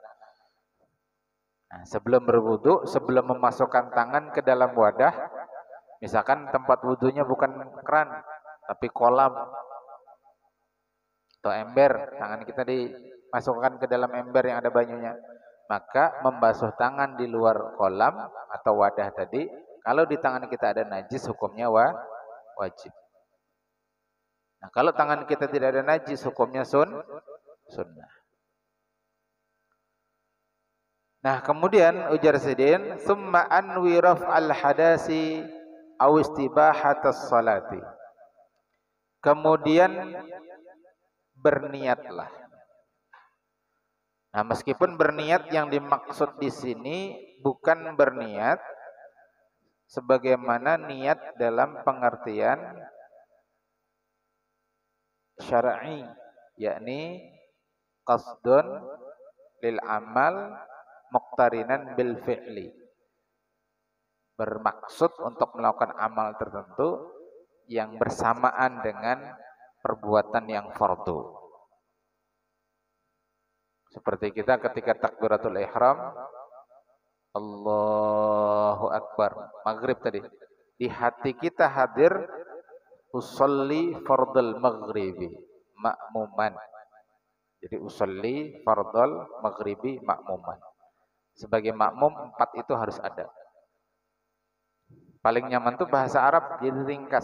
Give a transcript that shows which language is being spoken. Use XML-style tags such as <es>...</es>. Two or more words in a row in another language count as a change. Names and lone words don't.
<id>Nah, sebelum berwudu, sebelum memasukkan tangan ke dalam wadah, misalkan tempat wudunya bukan keran, tapi kolam atau ember, tangan kita dimasukkan ke dalam ember yang ada banyunya, maka membasuh tangan di luar kolam atau wadah tadi, kalau di tangan kita ada najis, hukumnya wajib. Nah, kalau tangan kita tidak ada najis, hukumnya sunnah. Nah, kemudian ujar Sidin,</id> <ar>"ثم أنوي رفع الحدث أو استباحة الصلاة."</ar> <id>Kemudian berniatlah. Nah, meskipun berniat yang dimaksud di sini bukan berniat sebagaimana niat dalam pengertian syar'i, yakni</id> <ar>قصد للعمل مقترنا بالفعل,</ar> <id>bermaksud untuk melakukan amal tertentu yang bersamaan dengan perbuatan yang fardu. Seperti kita ketika</id> <ar>تكبيرة الإحرام, الله أكبر,</ar> <id>maghrib tadi, di hati kita hadir</id> <ar>أصلي فرض المغرب مأموما. Jadi أصلي فرض المغرب مأموما.</ar> <id>Sebagai makmum 4 itu harus ada. Paling nyaman tuh bahasa Arab jadi ringkas.</id>